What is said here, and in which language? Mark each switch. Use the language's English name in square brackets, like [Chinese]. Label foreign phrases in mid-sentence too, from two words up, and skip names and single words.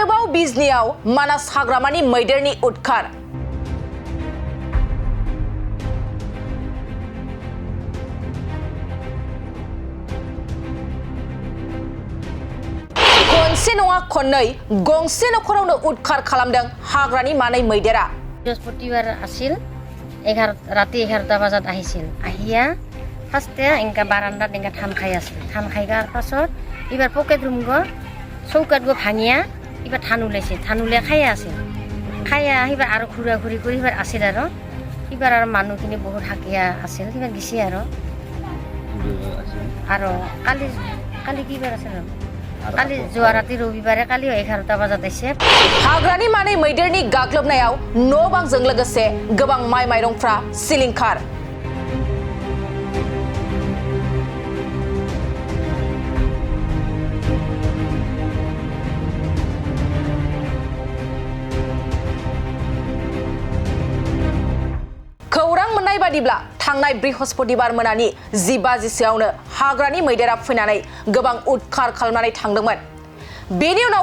[Bodo] बिजनीआव मानास हाग्रामानि मैदेरनि उदखार खनसे नङा खननै गंसे नखरावनो उदखार खालामदों हाग्रानि मानै मैदेरा [Assamese] बृहस्पतिबार आसिल राति 11টা বজাত আহিছিল আহিয়া ফার্স্টে এঙ্কা বারান্দাত এঙ্কা ধান খাই আছিল ধান খাইগার পাছত এবার পকেট রুম গো চৌকাত গো ভাঙিয়া এবার ধান উলাইছে ধান উলিয়া খাইয়া আছিল খাইয়া এবার আর ঘুরা ঘুরি করে এবার আছিল আর মানুহখিনি বহুত হাকিয়া আছিল এবার গেছি আর কালি কালি কিবার আছিল কালি যোৱা ৰাতি ৰবিবাৰে কালি 11টা বজাত আইছে [Bodo] हाग्रानि मानै मैदेरनि गाग्लोबनायाव न' बांजों लोगोसे गोबां माइ माइरंफ्रा सिलिंखार खौरां मोननाय बादिब्ला थांनाय बृहस्पतिबार मोनानि 10 बाजिसोआवनो हाग्रानि मैदेरा फैनानै गोबां उदखार खालामनानै थांदोंमोन बेनि उनाव